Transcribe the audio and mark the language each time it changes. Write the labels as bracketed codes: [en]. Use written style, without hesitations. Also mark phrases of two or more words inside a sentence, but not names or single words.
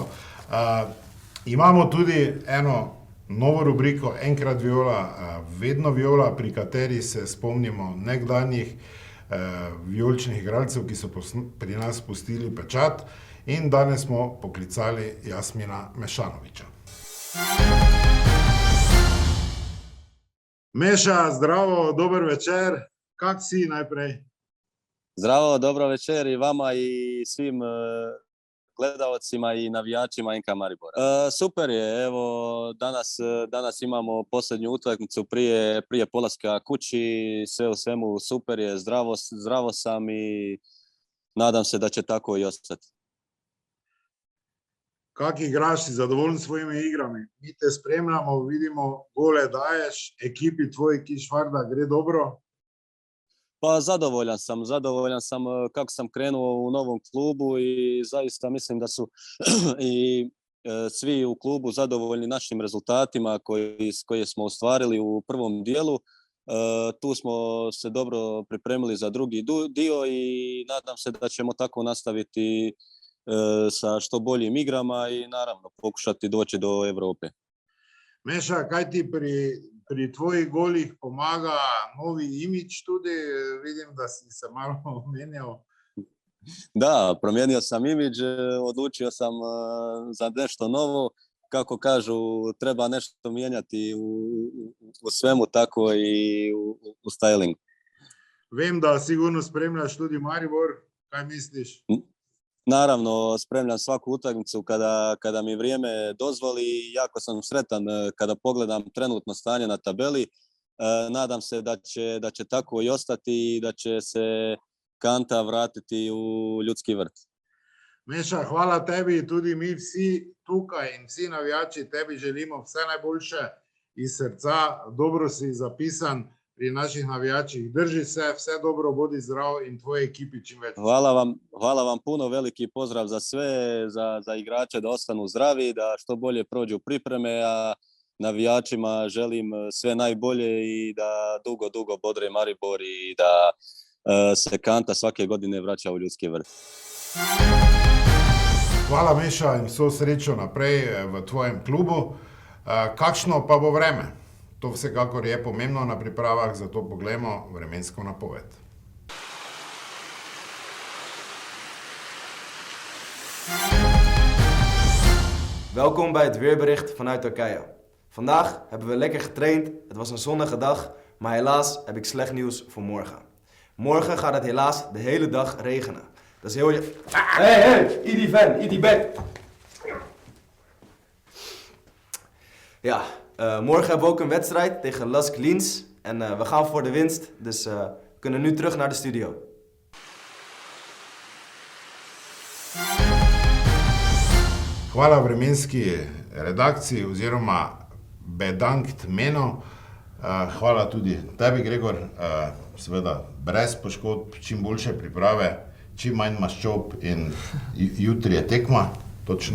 [sl] Imamo tudi eno novo rubriko, enkrat viola, vedno viola, pri kateri se spomnimo nekdanjih vijoličnih igralcev, ki so pri nas pustili pečat, in danes smo poklicali Jasmina Mešanovića. Meša, zdravo, dober večer. Kak si najprej? [bs] Zdravo, dobro večer i vama i svim gledalcima i navijačima NK Maribora. Super je, evo danas imamo posljednju utakmicu prije polaska kući, sve u svemu super je, zdravo sam i nadam se da će tako i ostati. [sl] Kak igraš, si zadovoljen s svojimi igrami? Mi te spremljamo, vidimo, gole daješ, ekipi tvoji Kišvarda gre dobro? [bs] Pa zadovoljan sam kako sam krenuo u novom klubu i zaista mislim da su i svi u klubu zadovoljni našim rezultatima koje smo ostvarili u prvom dijelu. Tu smo se dobro pripremili za drugi dio i nadam se da ćemo tako nastaviti sa što boljim igrama i naravno pokušati doći do Evrope. [sl] Meša, kaj ti pri tvojih golih pomaga novi imidž tudi? Vidim, da si se malo menjal. [bs] Da, promijenio sam imidž, odlučio sam za nešto novo. Kako kažu, treba nešto mijenjati u svemu, tako i u stylingu. [sl] Vem, da sigurno spremljaš tudi Maribor. Kaj misliš? [bs] Naravno, spremljam svaku utakmicu kada mi vrijeme dozvoli i jako sam sretan kada pogledam trenutno stanje na tabeli. Nadam se da će tako i ostati i da će se kanta vratiti u ljudski vrt. [sl] Meša, hvala tebi, tudi mi vsi tukaj in vsi navijači tebi želimo vse najboljše iz srca. Dobro si zapisan pri naših navijačih. Drži se, vse dobro, bodi zdrav in tvoje ekipi čim več. [bs] Hvala vam puno, veliki pozdrav za sve, za igrače da ostanu zdravi, da što bolje prođu pripreme, a navijačima želim sve najbolje i da dugo bodre Maribor i da se kanta svake godine vraća u ljudski vrt. [sl] Hvala, Meša, in vso srečo naprej v tvojem klubu. Kakšno pa bo vreme? To vsekakor je pomembno na pripravah, zato poglejmo vremensko napoved. [nl] Welkom bij het weerbericht vanuit Turkije. Vandaag hebben we lekker getraind, het was een zonnige dag, maar helaas heb ik slecht nieuws voor morgen. Morgen gaat het helaas de hele dag regenen. Dat is heel je... Hey, Idi Van, Idi Bek. Ja, morgen hebben we ook een wedstrijd tegen Las Klins en we gaan voor de winst, dus we kunnen nu terug naar de studio. [sl] Hvala vremenski redakciji oziroma bedankt meno. Hvala tudi tebi, Gregor. Seveda brez poškodb, čim boljše priprave, čim manj maščob in jutri je tekma, točno.